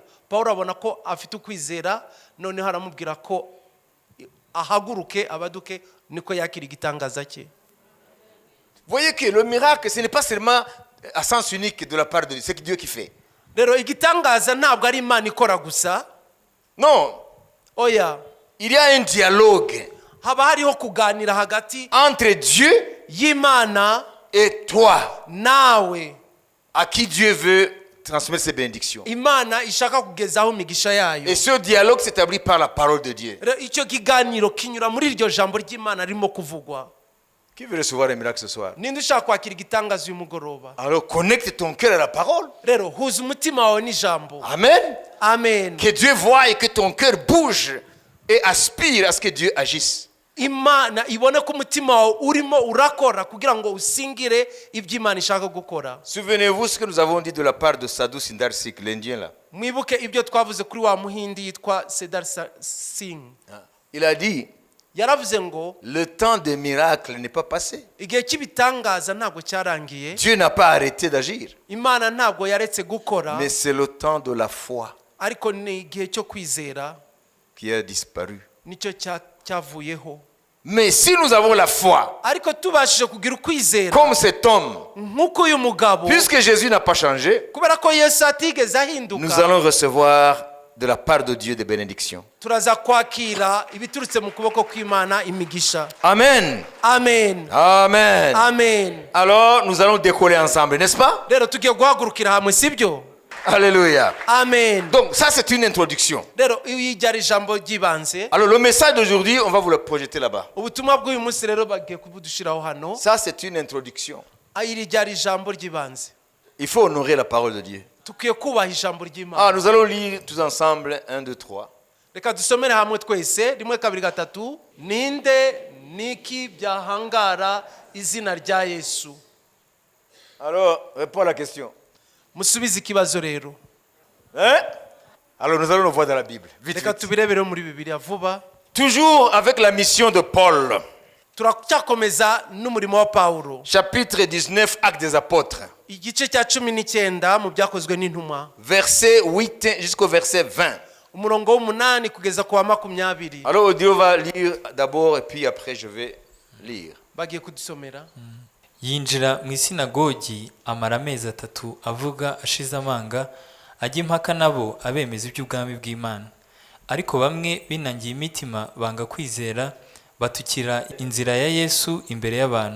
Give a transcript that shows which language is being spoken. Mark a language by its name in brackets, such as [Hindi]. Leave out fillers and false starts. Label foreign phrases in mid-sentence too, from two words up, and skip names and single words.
[Kinyarwanda] pawulo abona ko afite ukwizera, noneho aramubwira ko ahaguruke abaduke, niko yakira igitangaza cye. [French] Voyez que le miracle, ce n'est pas seulement à sens unique de la part de Dieu, c'est Dieu qui fait. [Kinyarwanda] rero igitangaza ntabwo ari Imana ikora gusa. [French] Non, [Kinyarwanda] Oya, [French] il y a un dialogue [Kinyarwanda] haba hariho kuganira hagati [French] entre Dieu [Kinyarwanda] y'Imana [French] et toi, [Kinyarwanda] nawe, [French] à qui Dieu veut transmettre ses bénédictions. [Kinyarwanda] Imana ishaka kugezaho imigisha yayo. [French] Et ce dialogue s'établit par la parole de Dieu. [Kinyarwanda] Rero icyo kiganiro kinyura muri iryo jambo ry'Imana ririmo kuvugwa. [French] Qui veut recevoir un miracle ce soir? [Kinyarwanda] Ninde ushaka kwakira igitangaza uyu mugoroba? [French] Alors connecte ton cœur à la parole. [Kinyarwanda] Rero huza umutima wawe n'ijambo. Amen. Amen. [French] Que Dieu voie et que ton cœur bouge et aspire à ce que Dieu agisse. [Kinyarwanda] Imana ibone ko umutima wawe urimo urakora kugira ngo usingire ibyo Imana ishaka gukora. [French] Souvenez-vous ce que nous avons dit de la part de Sadhu Sundar Sikh, l'Indien là. [Kinyarwanda] Mwibuke ibyo twavuze kuri wa muhindi yitwa Sundar Singh. [French] Il a dit, [Kinyarwanda] Yaravuze ngo [French] le temps des miracles n'est pas passé. [Kinyarwanda] igihe cy'ibitangaza ntabwo cyarangiye. [French] Dieu n'a pas arrêté d'agir. [Kinyarwanda] Imana ntabwo yaretse gukora, [French] Mais c'est le temps de la foi [Kinyarwanda] ariko ni igihe cyo kwizera [French] qui a disparu. [Kinyarwanda] nicyo cyavuyeho. [French] Mais si nous avons la foi, [Kinyarwanda] Ariko tubashije kugira ukwizera [French] comme cet homme, [Kinyarwanda] nk'uko uyu mugabo, [French] puisque Jésus n'a pas changé, [Kinyarwanda] kubera ko Yesu atigeze [French] nous [Kinyarwanda] ahinduka, [French] allons recevoir de la part de Dieu des bénédictions. [Kinyarwanda] turaza kwakira ibiturutse mu kuboko kw'Imana imigisha. Amen. Amen. Amen. Amen. [French] Alors, nous allons décoller ensemble, n'est-ce pas? [Kinyarwanda] Rero tugiye guhagurukira hamwe, sibyo? Alléluia. Amen. [French] Donc, ça, c'est une introduction. [Kinyarwanda] Rero iyo ryari ijambo ry'ibanze. [French] Alors, le message d'aujourd'hui, on va vous le projeter là-bas. [Kinyarwanda] Ubutumwa bw'uyu munsi rero bagiye kubudushiraho hano. [French] Ça, c'est une introduction. [Kinyarwanda] Iri ryari ijambo ry'ibanze. [French] Il faut honorer la parole de Dieu. [Kinyarwanda] Tukwiye kubaha ijambo ry'Imana. [French] Nous allons lire tous ensemble 1, 2, 3. [Kinyarwanda] Reka dusomere hamwe twese, rimwe kabiri gatatu. Ninde niki byahangara izina rya Yesu? [French] Alors, réponds à la question. [Kinyarwanda] Musubize ikibazo rero. [French] Hein? Alors, nous allons le voir dans la Bible. Vite, [Kinyarwanda] Reka [French] vite. [Kinyarwanda] tubirebere muri Bibiliya vuba. [French] Toujours avec la mission de Paul. [Kinyarwanda] Turacyakomeza n'umurimo wa Pawulo. [French] Chapitre 19, Actes des Apôtres. [Kinyarwanda] Igice cya 19 mu byakozwe n'intumwa. [French] Verset 8 jusqu'au verset 20. [Kinyarwanda] Umurongo w'umunani kugeza ku wa 20. [French] Alors, Dieu va lire d'abord et puis après, je vais lire. [Kinyarwanda] Bagiye kudusomera. yinjira mu isinagogi amara amezi 3 avuga ashize amanga ajya impaka nabo abemeza iby'ubwami bw'Imana. Ariko bamwe binangiye imitima banga kwizera batukira inzira ya Yesu imbere y'abantu.